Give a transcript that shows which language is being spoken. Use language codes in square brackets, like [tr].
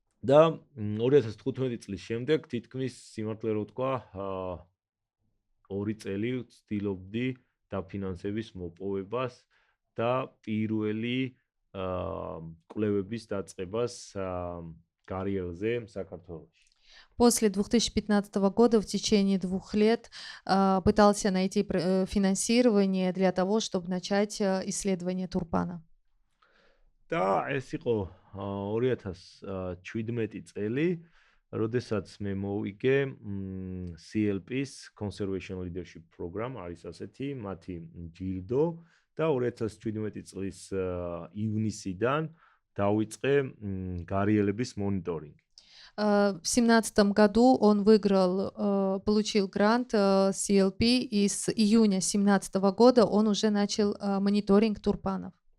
[ka] და 2015 წლის შემდეგ თითქმის სიმართლე რო ვთქვა 2 წელი ვცდილობდი დაფინანსების მოპოვებას და პირველი კვლევების დაწყებას გარიელზე საქართველოში. [ru] После 2015 года в течение 2 лет пытался найти финансирование для того, чтобы начать исследование турпана. [ka] და ეს იყო 2017 წელი, როდესაც მე მოვიგე CLP-ს Conservation Leadership Program, არის ასეთი მათი ჯილდო და 2017 წლის ივნისიდან დავიწყე გარიელების მონიტორინგი. [ru] В 2017 году он получил грант CLP, и с июня 2017 года он уже начал мониторинг турпанов.